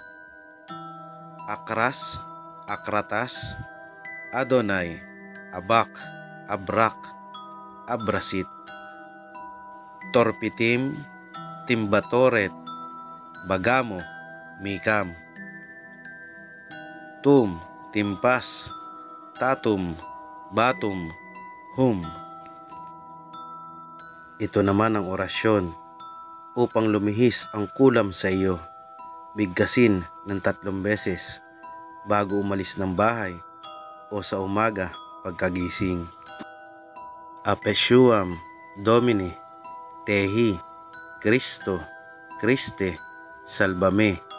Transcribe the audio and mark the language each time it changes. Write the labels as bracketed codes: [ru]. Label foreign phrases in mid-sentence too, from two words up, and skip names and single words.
[tl] Akras, Akratas, Adonai, Abak, Abrak, Abrasit. Torpitim, Timbatoret, Bagamo, Mikam. Tum, Timpas, Tatum, Batum, Hum. Ito naman ang orasyon upang lumihis ang kulam sa iyo. Bigkasin ng 3 beses bago umalis ng bahay o sa umaga pagkagising. [la] Apeshuam Domini, Tehi, Cristo, Christe, Salvame.